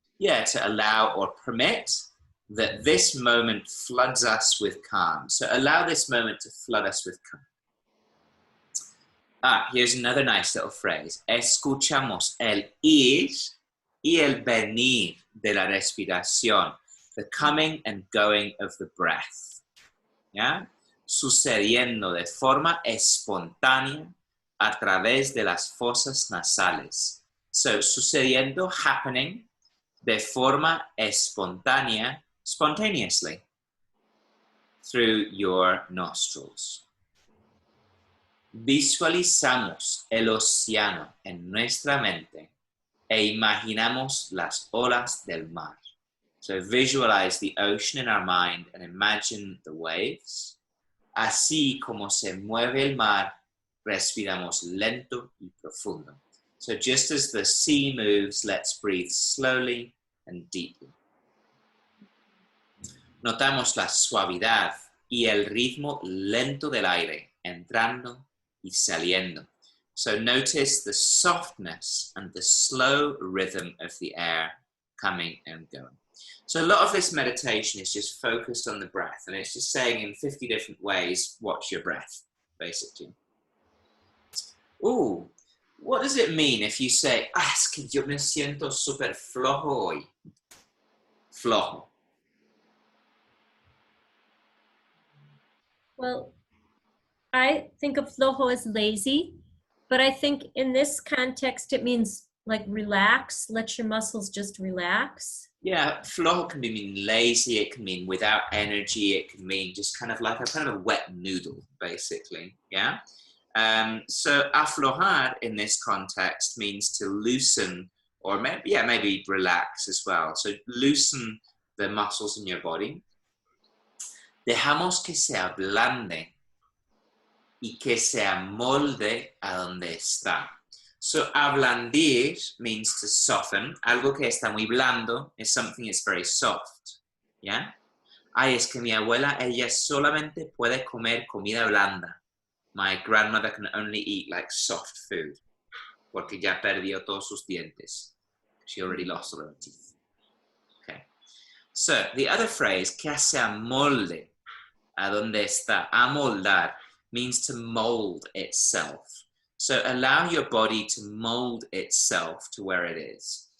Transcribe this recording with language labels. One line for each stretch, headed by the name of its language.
English: Yeah, to allow or permit that this moment floods us with calm. So allow this moment to flood us with calm. Here's another nice little phrase.
Spanish: Escuchamos el ir y el venir de la respiración,
English: the coming and going of the breath.
Spanish: Yeah? Sucediendo de forma espontánea a través de las fosas nasales.
English: So, sucediendo, happening,
Spanish: de forma espontánea,
English: spontaneously, through your nostrils.
Spanish: Visualizamos el océano en nuestra mente e imaginamos las olas del mar.
English: So visualize the ocean in our mind and imagine the waves.
Spanish: Así como se mueve el mar, respiramos lento y profundo.
English: So just as the sea moves, let's breathe slowly and deeply.
Spanish: Notamos la suavidad y el ritmo lento del aire entrando y saliendo.
English: So notice the softness and the slow rhythm of the air coming and going. So a lot of this meditation is just focused on the breath, and it's just saying in 50 different ways, watch your breath, basically.
Spanish: Ooh,
English: what does it mean if you say,
Spanish: es que yo me siento súper flojo hoy? Flojo.
English: Well, I think of flojo as lazy, but I think in this context, it means like relax, let your muscles just relax. Yeah, flojo can mean lazy, it can mean without energy, it can mean just kind of like a wet noodle, basically, yeah? So aflojar in this context means to loosen, or maybe relax as well. So loosen the muscles in your body.
Spanish: Dejamos que se ablande y que se amolde a donde está.
English: So ablandir means to soften.
Spanish: Algo que está muy blando
English: is something that's very soft. Yeah?
Spanish: Ay, es que mi abuela, ella solamente puede comer comida blanda.
English: My grandmother can only eat like soft food.
Spanish: Porque ya perdió todos sus dientes.
English: She already lost all her teeth. Okay. So the other phrase,
Spanish: que se amolde a donde está,
English: amoldar, means to mold itself. So allow your body to mold itself to where it is.